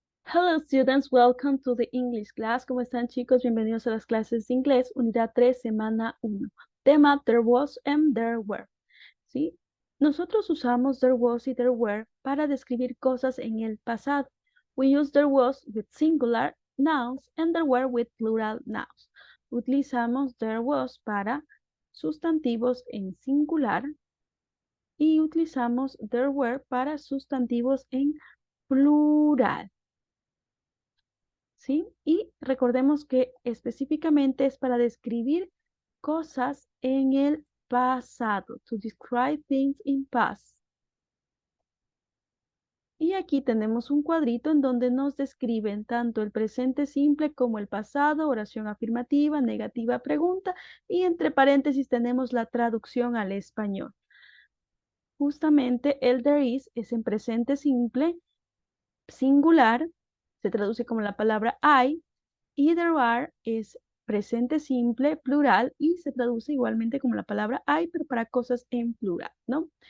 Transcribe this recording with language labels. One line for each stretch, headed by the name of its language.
English: Hello students, welcome to the English class.
Spanish: ¿Cómo están chicos? Bienvenidos a las clases de inglés, unidad 3, semana 1. Tema, there was and there were. ¿Sí? Nosotros usamos there was y there were para describir cosas en el pasado.
English: We use there was with singular nouns and there were with plural nouns.
Spanish: Utilizamos there was para sustantivos en singular y utilizamos there were para sustantivos en plural. ¿Sí? Y recordemos que específicamente es para describir cosas en el pasado.
English: To describe things in past.
Spanish: Y aquí tenemos un cuadrito en donde nos describen tanto el presente simple como el pasado, oración afirmativa, negativa, pregunta, y entre paréntesis tenemos la traducción al español. Justamente el there is es en presente simple, singular, se traduce como la palabra I, y there are es presente simple, plural, y se traduce igualmente como la palabra hay, pero para cosas en plural, ¿no?